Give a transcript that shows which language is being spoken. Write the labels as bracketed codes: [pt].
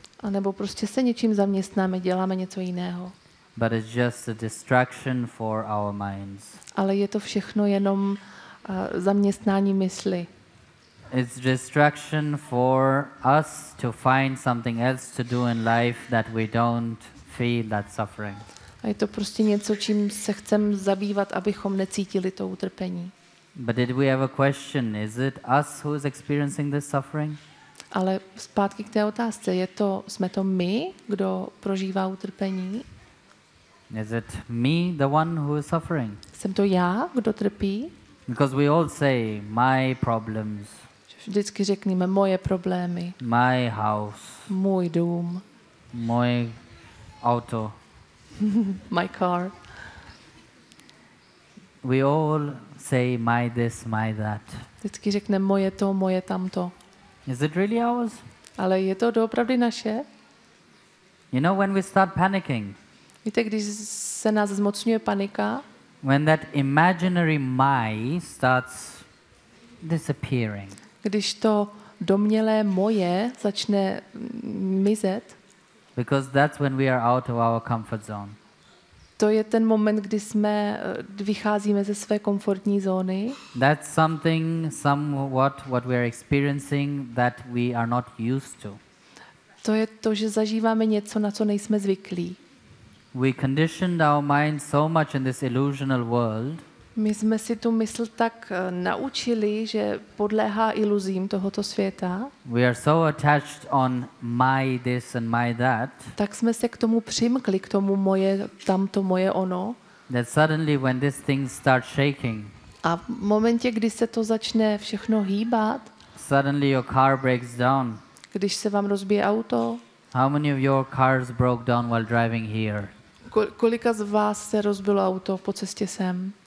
[cs] A nebo prostě se něčím zaměstnáme, děláme něco jiného. [en] But it's just a distraction for our minds. [cs] Ale je to všechno jenom zaměstnání mysli. [en] It's distraction for us to find something else to do in life that we don't feel that suffering. [cs] A je to prostě něco, čím se chcem zabývat, abychom necítili to utrpení. [en] But did we ever question, is it us who is experiencing this suffering? [cs] Ale zpátky k té otázce, je to, jsme to my, kdo prožívá utrpení? [en] Is it me, the one who is suffering? [cs] Jsem to já, kdo trpí? [en] Because we all say, my problems. [cs] Vždycky řekneme moje problémy. [en] My house. [cs] Můj dům. Moje auto. [en] My car. We all say my this, my that. [cs] Vždycky řekneme moje to, moje tamto. [en] Is it really ours? [cs] Ale je to doopravdy naše? [en] You know when we start panicking? [cs] Víte, když se nás zmocňuje panika? [en] When that imaginary my starts disappearing. [cs] Když to domnělé moje začne mizet. [en] Because that's when we are out of our comfort zone. [cs] To je ten moment, kdy jsme vycházíme ze své komfortní zóny. [en] That's something somewhat what we are experiencing that we are not used to. [cs] To je to, že zažíváme něco, na co nejsme zvyklí. [en] We conditioned our mind so much in this illusional world. [cs] My jsme si tu mysl tak naučili, že podléhá iluzím tohoto světa. [en] We are so attached on my this and my that. [cs] Tak jsme se k tomu přimkli, k tomu moje tamto, moje ono. [en] That suddenly when this thing starts shaking. [cs] A v momentě, kdy se to začne všechno hýbat. [en] Suddenly your car breaks down. [cs] Když se vám rozbije auto. [en] How many of your cars broke down while driving here? [cs] Kolika z vás se rozbilo auto po cestě sem?